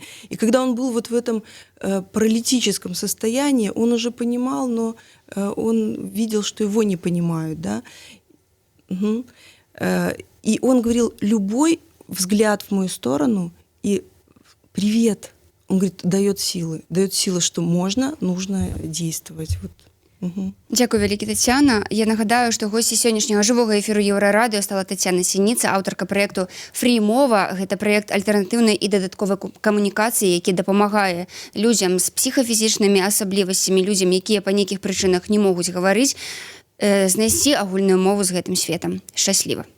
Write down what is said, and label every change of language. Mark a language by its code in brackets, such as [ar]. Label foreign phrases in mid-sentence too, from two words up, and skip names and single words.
[ru] И когда он был в этом паралитическом состоянии, он уже понимал, но он видел, что его не понимают. Да? Угу. И он говорил: любой взгляд в мою сторону и «привет», он говорит, дает силы, что можно, нужно действовать. Угу. [be] Дзякуй вялікі, Тацяна. Я нагадаю, што госці сённяшняга жывога эфіру Еўрарадыё стала Тацяна Сініца, аўтарка праекту «Фрі-мова». Гэта праект альтэрнатыўнай і дадатковай камунікацыі, які дапамагае людзям з псіхафізічнымі асаблівасцямі, людзям, якія па нейкіх прычынах не могуць гаварыць, знайсці агульную мову з гэтым светам.